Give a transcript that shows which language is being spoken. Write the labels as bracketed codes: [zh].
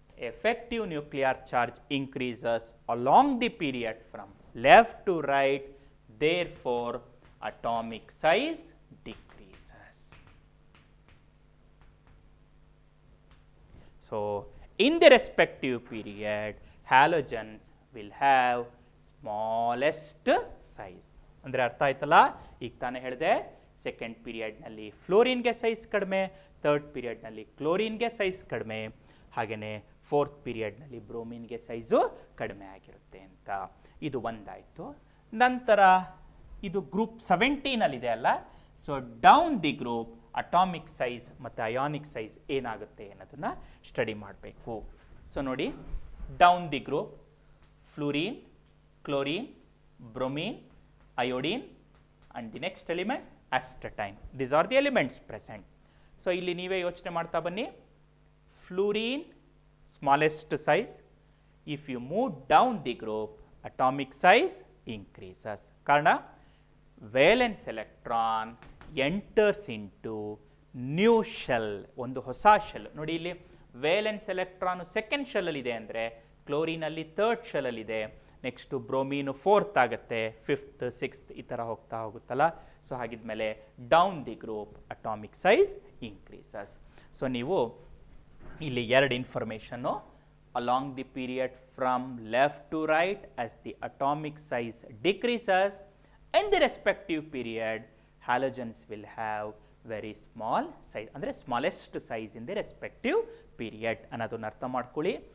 [en] Effective nuclear charge increases along the period from left to right, therefore atomic size decreases. So in the respective period halogens will have smallest size. [kn] ಅಂದರೆ ಅರ್ಥ ಆಯ್ತಲ್ಲ, ಈಗ ತಾನೇ ಹೇಳಿದೆ second ಪೀರಿಯಡ್ನಲ್ಲಿ ಫ್ಲೋರಿನ್ಗೆ size ಕಡಿಮೆ, third ಪೀರಿಯಡ್ನಲ್ಲಿ ಕ್ಲೋರಿನ್ಗೆ size ಕಡಿಮೆ, ಹಾಗೆಯೇ fourth ಪೀರಿಯಡ್ನಲ್ಲಿ ಬ್ರೋಮಿನ್ಗೆ size ಕಡಿಮೆ ಆಗಿರುತ್ತೆ ಅಂತ. ಇದು ಒಂದಾಯಿತು. ನಂತರ ಇದು ಗ್ರೂಪ್ 17 ಅಲ್ಲ, so down the group atomic size ಮತ್ತು ಅಯಾನಿಕ್ ಸೈಜ್ ಏನಾಗುತ್ತೆ ಅನ್ನೋದನ್ನು ಸ್ಟಡಿ ಮಾಡಬೇಕು. [en] So ನೋಡಿ, down the group fluorine, chlorine, bromine, iodine and the next element astatine. These are the elements present. [kn] So ಇಲ್ಲಿ ನೀವೇ ಯೋಚನೆ ಮಾಡ್ತಾ ಬನ್ನಿ. [en] Fluorine smallest size. If you move down the group, atomic size increases. ಕಾರಣ valence electron enters into new shell, ಒಂದು ಹೊಸ shell. [kn] ನೋಡಿ ಇಲ್ಲಿ valence electron ಸೆಕೆಂಡ್ ಶೆಲ್ ಇದೆ ಅಂದರೆ ಕ್ಲೋರಿನ್ ಅಲ್ಲಿ ಥರ್ಡ್ ಶೆಲ್ ಅಲ್ಲಿ ಇದೆ, ನೆಕ್ಸ್ಟು ಬ್ರೋಮೀನು ಫೋರ್ತ್ ಆಗುತ್ತೆ, ಫಿಫ್ತ್, ಸಿಕ್ಸ್ತ್ ಈ ಥರ ಹೋಗ್ತಾ ಹೋಗುತ್ತಲ್ಲ. [en] So ಹಾಗಿದ್ಮೇಲೆ down the group atomic size increases. So ನೀವು ಇಲ್ಲಿ ಎರಡು information, along the period from left to right as the atomic size decreases, in the respective period halogens will have very small size, ಅಂದರೆ smallest size in the respective period ಅನ್ನೋದನ್ನು ಅರ್ಥ ಮಾಡ್ಕೊಳ್ಳಿ.